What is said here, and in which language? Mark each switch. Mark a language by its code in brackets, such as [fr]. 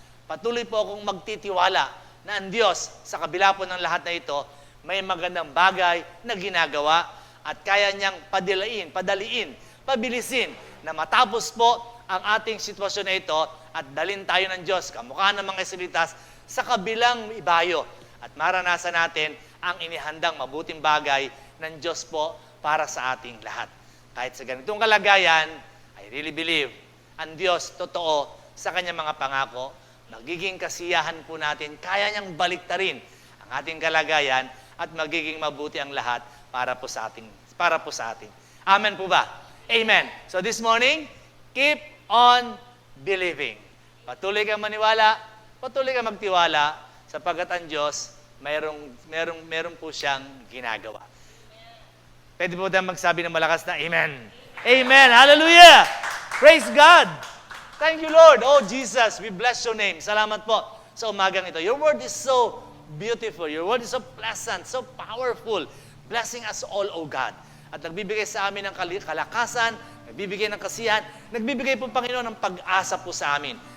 [tl] Patuloy po akong magtitiwala na ang Diyos, sa kabila po ng lahat na ito, may magandang bagay na ginagawa at kaya niyang padaliin, pabilisin na matapos po ang ating sitwasyon na ito at dalhin tayo ng Diyos, kamukha ng mga Israelitas, sa kabilang ibayo at maranasan natin ang inihandang mabuting bagay ng Diyos po para sa ating lahat. Kahit sa ganitong kalagayan, [en] I really believe [tl] ang Diyos totoo sa kanyang mga pangako, magiging kasiyahan po natin, kaya niyang baliktarin ang ating kalagayan at magiging mabuti ang lahat para po sa atin. Amen po ba? Amen. [en] So this morning, keep on believing. [tl] Patuloy kang maniwala, patuloy kang magtiwala, sapagkat ang Diyos, mayroong po siyang ginagawa. Pwede po tayong magsabi ng malakas na Amen. Amen. Hallelujah. [en] Praise God. Thank you, Lord. Oh, Jesus, we bless your name. [tl] Salamat po sa umagang ito. [en] Your word is so beautiful. Your word is so pleasant, so powerful. Blessing us all, oh God. [tl] At nagbibigay sa amin ng kalakasan, nagbibigay ng kasiyahan, nagbibigay po, Panginoon, ng pag-asa po sa amin.